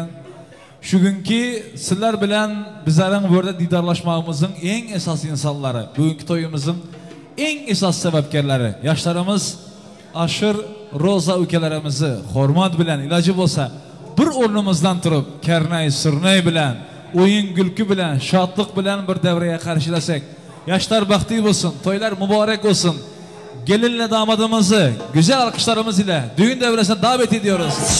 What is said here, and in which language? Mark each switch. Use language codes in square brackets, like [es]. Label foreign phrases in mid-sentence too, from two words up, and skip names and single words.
[uz] Shugunki sizlar bilan bizlarning bu yerda didorlashmog'imizning eng asosiy insonlari, bugungi to'yimizning eng asosiy sababkorlari, yoshlarimiz Ashir, Roza ukalarimizni hurmat bilan iloji bo'lsa bir o'rnimizdan turib, karnay, surnay bilan, o'yin gulki bilan, shodlik bilan bir davraga qarshilasak, yoshlar baxtli bo'lsin, to'ylar muborak bo'lsin. [tr] Gelinle damadımızı güzel alkışlarımız ile düğün devresine davet ediyoruz.